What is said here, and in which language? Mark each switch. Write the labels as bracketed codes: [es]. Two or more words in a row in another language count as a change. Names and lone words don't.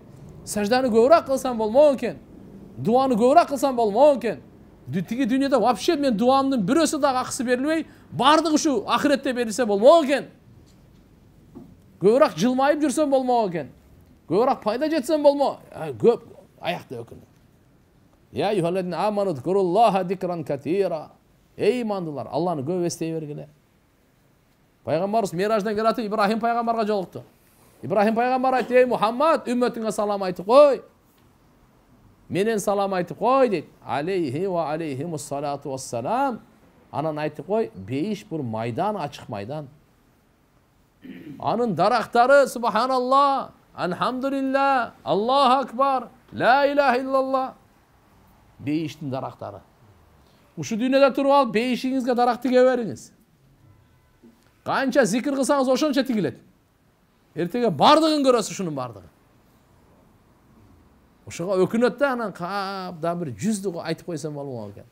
[ky] Сажданы көбүрөөк кылсам болмок экен. Дуаны көбүрөөк кылсам болмок экен. Тиги дүйнөдө вообще мен дуамдын бирөөсү дагы акысы берилбей, бардыгы ушу ахиретте берилсе болмок экен. Көбүрөөк жылмайып жүрсөм болмок экен. Көбүрөөк пайда жетсем болмок. Көп аякта өкүнөт. [ar] يا أيها الذين آمنوا اذكروا الله ذكرا كثيرا. [ky] Эй имандылар, Алланы көп эстей бергиле. Пайгамбарыбыз Мираждан келатып Ибрахим пайгамбарга жолукту. Ибрахим пайгамбар айтты: "Эй Мухаммад, үммөтүңө салам айтып кой. Менен салам айтып кой" дейт. [ar] عليه وعليهم الصلاة والسلام. [ky] Анан айтып кой, бейиш бул майдан, ачык майдан. Анын дарактары [ar] سبحان الله، الحمد لله, الله أكبر، لا إله إلا الله. [ky] Бейиштин дарактары. Ушу дүйнөдө туруп алып, бейишиңизге дарак тиге бериңиз. Канча зикир кылсаңыз ошончо тигилет. Эртеге бардыгын көрөсүз ушунун бардыгы. Ошого өкүнөт да, анан кап да бир 100ду айтып койсом болмок экен.